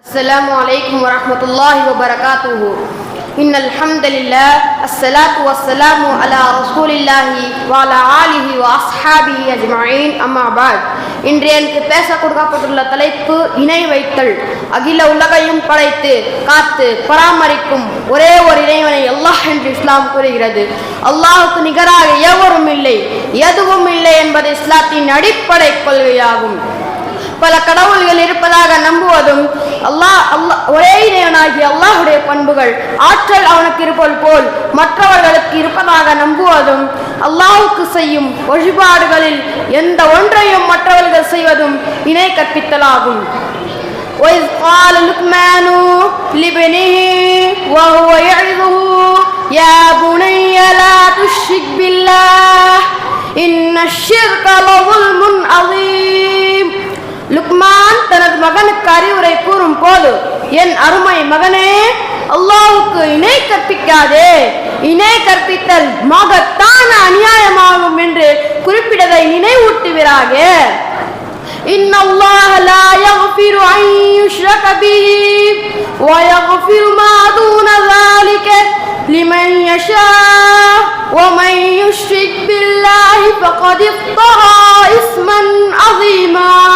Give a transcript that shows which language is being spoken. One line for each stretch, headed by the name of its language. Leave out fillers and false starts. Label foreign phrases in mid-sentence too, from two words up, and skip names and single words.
Arabic: السلام عليكم ورحمة الله وبركاته. إن الحمد لله الصلاة والسلام على رسول الله وعلى آله وأصحابه أجمعين أما بعد.
Tamil: இன்று எனக்கு பேச கொடுக்கப்பட்டுள்ள தலைப்பு இணை வைத்தல். அகில உலகையும் படைத்து காத்து பராமரிக்கும் ஒரே ஒரு இறைவனை அல்லாஹ் என்று இஸ்லாம் கூறுகிறது. அல்லாஹுக்கு நிகராக எவரும் இல்லை, எதுவும் இல்லை என்பது இஸ்லாத்தின் அடிப்படை கொள்கையாகும். பல கடவுள்கள் இருப்பதாக நம்புவதும் ஒரே இறைவனாகிய அல்லாஹுடைய பண்புகள் ஆற்றல் அவனுக்கு இருப்பது போல் மற்றவர்களுக்கு இருப்பதாக நம்புவதும் அல்லாஹுக்கு செய்யும் வழிபாடுகளில் எந்த ஒன்றையும் மற்றவர்கள் செய்வதும் இணை கற்பித்தலாகும்.
Arabic: وَإِذْ قَالَ لُقْمَانُ لِابْنِهِ وَهُوَ يَعِظُهُ يَا بُنَيَّ لَا تُشْرِكْ بِاللَّهِ إِنَّ الشِّرْكَ لَظُلْمٌ عَظِيمٌ.
Tamil: லுக்மான் தனது மகனுக்கு அறிவுரை கூறும் போது, என் அருமை மகனே, அல்லாஹ்வுக்கு இணை கற்பிக்காதே, இணை கற்பித்தல் மகத்தான அநியாயமாகும் என்று குறிப்பிட்டதை நினைவூட்டுவீராக.
Arabic: إن الله لا يغفر أن يشرك به ويغفر ما دون ذلك لمن يشاء ومن يشرك بالله فقد افترى إثما عظيما.